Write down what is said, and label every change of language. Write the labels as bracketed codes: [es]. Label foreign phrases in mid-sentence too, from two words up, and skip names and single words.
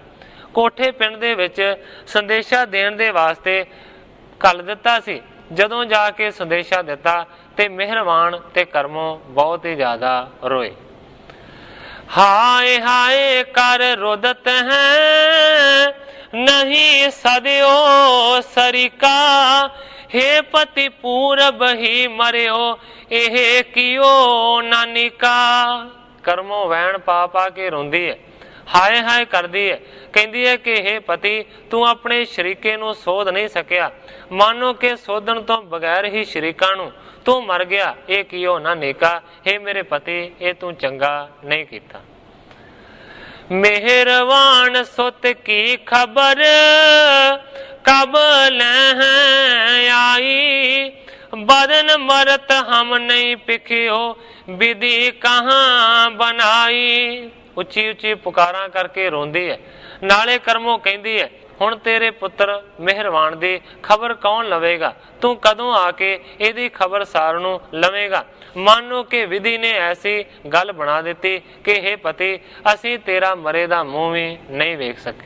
[pa] ਕੋਠੇ ਪਿੰਡ ਦੇ ਵਿੱਚ ਸੰਦੇਸ਼ਾ ਦੇਣ ਦੇ ਵਾਸਤੇ ਘੱਲ ਦਿੱਤਾ ਸੀ। ਜਦੋਂ ਜਾ ਕੇ ਸੰਦੇਸ਼ਾ ਦਿੱਤਾ ਤੇ ਮਿਹਰਬਾਨ ਤੇ ਕਰਮੋਂ ਬਹੁਤ ਹੀ ਜ਼ਿਆਦਾ ਰੋਏ। [bra] हाय हाय कर रोदत है, नहीं सदियो सरीका, हे पति पूरब ही मरियो, ਇਹ कियो नानिका। [pa] ਕਰਮੋਂ ਵੈਣ ਪਾ ਪਾ ਕੇ ਰੋਂਦੀ ਹੈ, ਹਾਏ ਹਾਏ ਕਰਦੀ ਹੈ, ਕਹਿੰਦੀ ਹੈ ਕਿ हे ਪਤੀ ਤੂੰ ਆਪਣੇ ਸ਼ਰੀਕੇ ਨੂੰ ਸੋਧ ਨਹੀਂ ਸਕਿਆ, ਮਾਨੋ ਕਿ ਸੋਧਣ ਤੋਂ ਬਗੈਰ ਹੀ ਸ਼ਰੀਕਾਂ ਨੂੰ ਤੂੰ ਮਰ ਗਿਆ। ਇਹ ਕਿਉ ਨਾ ਨੇਕਾ, हे ਮੇਰੇ ਪਤੀ ਇਹ ਤੂੰ ਚੰਗਾ ਨਹੀਂ ਕੀਤਾ। [bra] मेहरवान सुत की खबर कब लह आई, बदन मरत हम नहीं पिखियो, विधि कहाँ बनाई। [pa] ਉੱਚੀ ਉੱਚੀ ਪੁਕਾਰਾਂ ਕਰਕੇ ਰੋਂਦੀ ਹੈ, ਨਾਲੇ ਕਰਮੋਂ ਕਹਿੰਦੀ ਹੈ ਹੁਣ ਤੇਰੇ ਪੁੱਤਰ ਮਿਹਰਵਾਨ ਦੀ ਖਬਰ ਕੌਣ ਲਵੇਗਾ, ਤੂੰ ਕਦੋਂ ਆ ਕੇ ਇਹਦੀ ਖਬਰ ਸਾਰ ਨੂੰ ਲਵੇਗਾ। ਮਾਨੋ ਕਿ ਵਿਧੀ ਨੇ ਐਸੀ ਗੱਲ ਬਣਾ ਦਿੱਤੀ ਕਿ हे ਪਤੀ ਅਸੀਂ ਤੇਰਾ ਮਰੇ ਦਾ ਮੂੰਹ ਵੀ ਨਹੀਂ ਵੇਖ ਸਕੇ।